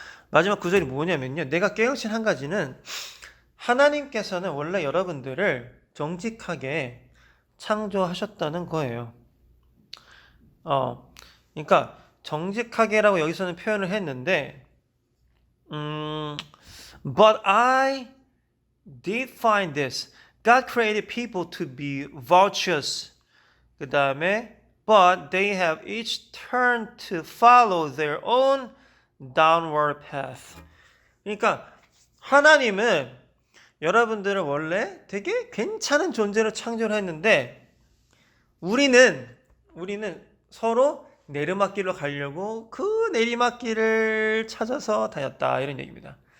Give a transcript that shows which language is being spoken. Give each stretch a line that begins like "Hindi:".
Korean: 마지막 구절이 뭐냐면요. 내가 깨우친 한 가지는 하나님께서는 원래 여러분들을 정직하게 창조하셨다는 거예요. 그러니까 정직하게라고 여기서는 표현을 했는데
English: But I did find this. God created people to be virtuous.
Korean: 그 다음에
English: But they have each turned to follow their own downward path.
Korean: 그러니까 하나님은 여러분들을 원래 되게 괜찮은 존재로 창조를 했는데 우리는 서로 내리막길로 가려고 그 내리막길을 찾아서 다녔다. 이런 얘기입니다.